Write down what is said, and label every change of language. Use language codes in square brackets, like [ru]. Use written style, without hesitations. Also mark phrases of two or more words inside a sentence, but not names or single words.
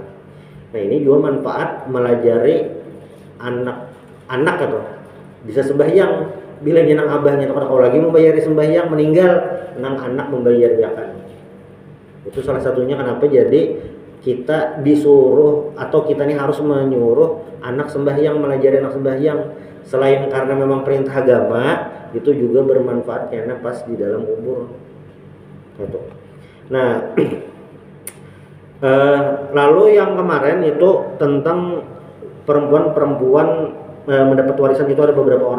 [id] Nah, ini juga manfaat melajari anak atau bisa sembahyang bilanya nang abahnya kalau lagi membayari sembahyang meninggal nang anak membayar zakat. Itu salah satunya kenapa jadi kita disuruh atau kita ini harus menyuruh anak sembahyang, melajari anak sembahyang. Selain karena memang perintah agama, itu juga bermanfaat karena pas di dalam kubur. Gitu. Nah, lalu yang kemarin itu tentang perempuan mendapat warisan itu ada beberapa orang.